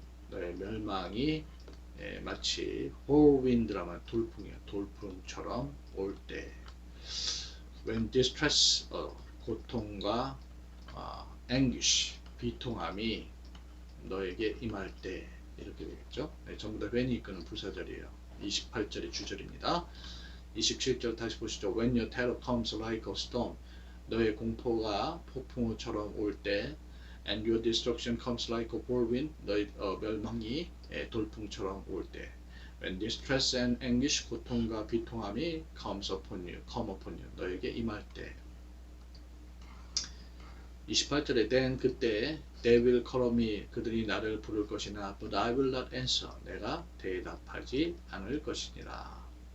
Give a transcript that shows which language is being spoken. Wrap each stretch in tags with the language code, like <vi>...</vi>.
<ko>너의 멸망이 마치 whirlwind라면 돌풍이야. 돌풍처럼 올 때</ko> <en>when distress,</en> <ko>고통과 anguish, 비통함이 너에게 임할 때 이렇게 되겠죠. 네, 전부 다 when이 이끄는 부사절이에요. 28절의 주절입니다. 27절 다시 보시죠.</ko> <en>When your terror comes like a storm,</en> <ko>너의 공포가 폭풍우처럼 올 때,</ko> <en>and your destruction comes like a whirlwind,</en> <ko>너의 멸망이 돌풍처럼 올 때,</ko> <en>when distress and anguish,</en> <ko>고통과 비통함이</ko> <en>come upon you,</en> <ko>너에게 임할 때. 28절에</ko> <en>then</en> <ko>그때</ko> <en>they will call me,</en> <ko>그들이 나를 부를 것이나</ko> <en>but I will not answer,</en> <ko>내가 대답하지 않을 것이니라.</ko>